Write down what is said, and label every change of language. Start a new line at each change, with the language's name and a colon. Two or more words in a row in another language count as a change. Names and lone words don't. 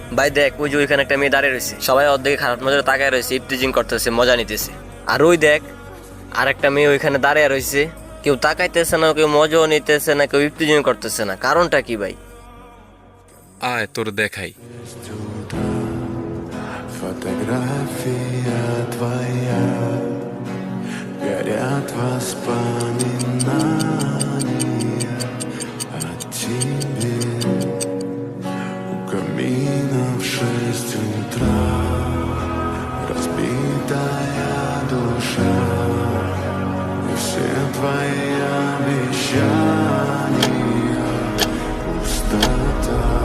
Bangla: ভাই দেখ, ওই যে ওইখানে একটা মেয়ে দাঁড়িয়ে রয়েছে, সবাই ওর দিকে খারাপ নজরে তাকায় রয়েছে, ইফটিজিং করতেছে, মজা নিতেছে। আর ওই দেখ আর একটা মেয়ে ওইখানে দাঁড়িয়ে রয়েছে, কেউ তাকাইতেছে না, কেউ মজাও নিতেছে না, কেউ ইফটিজিং করতেছে না। কারণটা কি ভাই? আয় তোর দেখাই।
Russian: Фотография твоя, горят воспоминания о тебе. У камина в 6 утра разбитая душа, и все твои обещания пустота.